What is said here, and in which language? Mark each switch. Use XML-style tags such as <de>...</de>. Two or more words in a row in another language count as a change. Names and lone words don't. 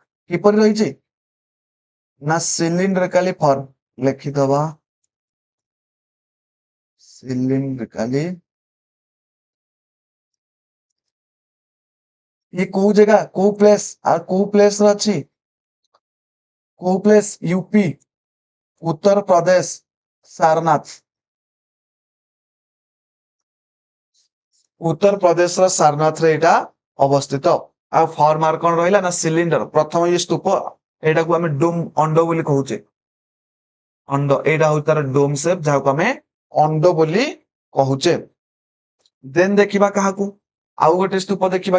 <or>କିପରି ରହିଛି ନା</or> <en>cylindrically form,</en> <or>ଲେଖିଦବା ସିଲିଣ୍ଡ୍ରିକାଲି। ये କୋଉ ଜାଗା, କୋଉ ପ୍ଲେସ ଆଉ କୋଉ ପ୍ଲେସ ରେ ଅଛି, କୋଉ ପ୍ଲେସ यूपी, उत्तर प्रदेश, सारनाथ। उत्तर प्रदेश ର ସାରନାଥ ରେ ଏଇଟା ଅବସ୍ଥିତ। ଆଉ ଫର୍ମ ଆର କଣ ରହିଲା ନା ସିଲିଣ୍ଡର। ପ୍ରଥମ ଇଏ ସ୍ତୂପ, ଏଇଟାକୁ ଆମେ ଡୋମ ଅଣ୍ଡ ବୋଲି କହୁଛେ, ଅଣ୍ଡ। ଏଇଟା ହଉଛି ତାର</or> <en>dome shape,</en> <or>ଯାହାକୁ ଆମେ ଅଣ୍ଡ ବୋଲି କହୁଛେ। ଦେନ୍ ଦେଖିବା କାହାକୁ, ଆଉ ଗୋଟେ ସ୍ତୂପ ଦେଖିବା।</or>